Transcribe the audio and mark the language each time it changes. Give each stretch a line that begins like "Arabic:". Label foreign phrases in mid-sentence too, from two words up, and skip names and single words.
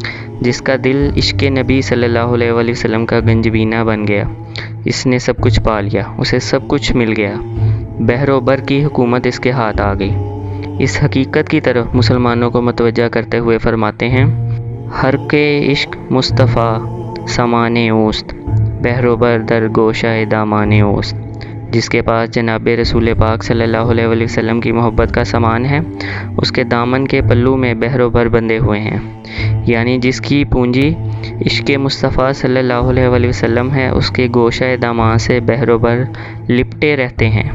Urdu: جس کا دل عشق نبی صلی اللہ علیہ وآلہ وسلم کا گنجبینہ بن گیا، اس نے سب کچھ پا لیا، اسے سب کچھ مل گیا، بحر و بر کی حکومت اس کے ہاتھ آ گئی۔ اس حقیقت کی طرف مسلمانوں کو متوجہ کرتے ہوئے فرماتے ہیں:
Persian: ہر کے عشق مصطفیٰ سامان اوست، بحر و بر در گوشہ دامان اوست۔
Urdu: جس کے پاس جناب رسول پاک صلی اللہ علیہ وآلہ وسلم کی محبت کا سامان ہے، اس کے دامن کے پلو میں بحر و بر بندھے ہوئے ہیں، یعنی جس کی پونجی عشق مصطفیٰ صلی اللہ علیہ وآلہ وسلم ہے، اس کے گوشہ دامان سے بحر و بر لپٹے رہتے ہیں۔